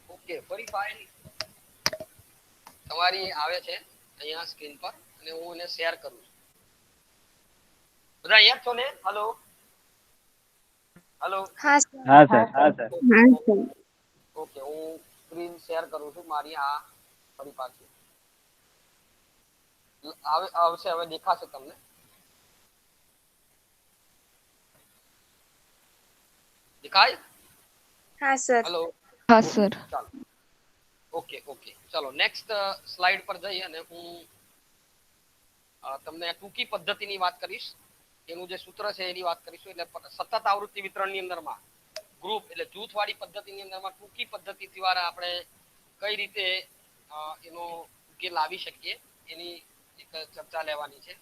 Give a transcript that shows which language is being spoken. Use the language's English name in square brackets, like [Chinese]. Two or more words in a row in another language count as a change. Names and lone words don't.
[Gujarati] ઓકે ફરી ફાઇલ તમારી આવે છે અહીંયા સ્ક્રીન પર અને હું એને શેર કરું છું. બધા અહીંયા છો ને? [English] hello hello. [Hindi] हाँ सर हाँ सर हाँ सर हाँ सर [Gujarati] ઓકે હું સ્ક્રીન શેર કરું છું મારી. આ ફરી પાછી આવશે, હવે દેખાશે તમને. દેખાય? [Hindi] हाँ सर [Gujarati] હેલો. [Hindi] हाँ सर [Gujarati] ચાલો [English] okay okay [Gujarati] ચાલો નેક્સ્ટ સ્લાઇડ પર જઈએ અને હું તમને ટૂંકી પદ્ધતિની વાત કરીશ. એનું જે સૂત્ર છે એની વાત કરીશું. એટલે સતત આવૃત્તિ વિતરણની અંદરમાં ગ્રુપ એટલે જૂથવાળી પદ્ધતિની અંદરમાં ટૂંકી પદ્ધતિ દ્વારા આપણે કઈ રીતે એનો ઉકેલ લાવી શકીએ એની એક ચર્ચા લેવાની છે.